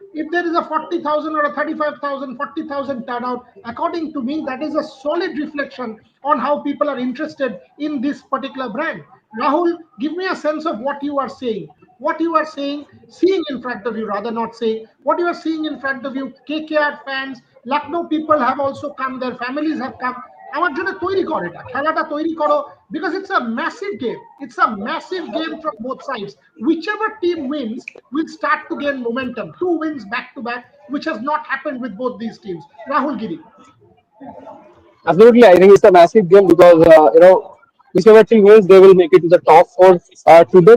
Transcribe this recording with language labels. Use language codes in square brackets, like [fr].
[en] If there is a 40,000 or a 35,000, 40,000 turnout, according to me, that is a solid reflection on how people are interested in this particular brand. Rahul, give me a sense of what you are saying. What you are saying, seeing in front of you, rather not saying, what you are seeing in front of you, KKR fans, Lucknow people have also come, their families have come. [bn] আমার জন্য তৈরি করো এটা, খেলাটা তৈরি করো, [en] because it's a massive game. It's a massive game from both sides. Whichever team wins will start to gain momentum. Two wins back to back, which has not happened with both these teams. Rahul Giri. Absolutely, I think it's a massive game because whichever team wins, they will make it to the top four today.